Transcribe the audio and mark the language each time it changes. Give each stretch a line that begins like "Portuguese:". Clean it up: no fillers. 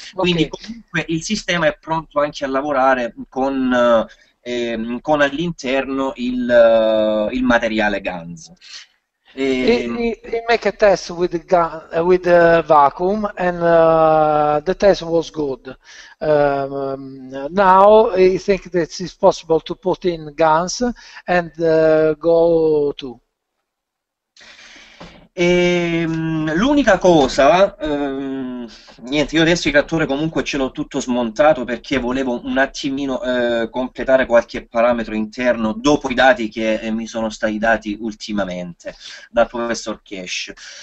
Italian: Quindi comunque il sistema è pronto anche a lavorare con all'interno il materiale GANS.
English: He make a test with the vacuum, and the test was good. Now I think that it's possible to put in guns and go to.
Italian: L'unica cosa, niente, io adesso il reattore comunque ce l'ho tutto smontato perché volevo un attimino completare qualche parametro interno dopo i dati che mi sono stati dati ultimamente dal professor Keshe.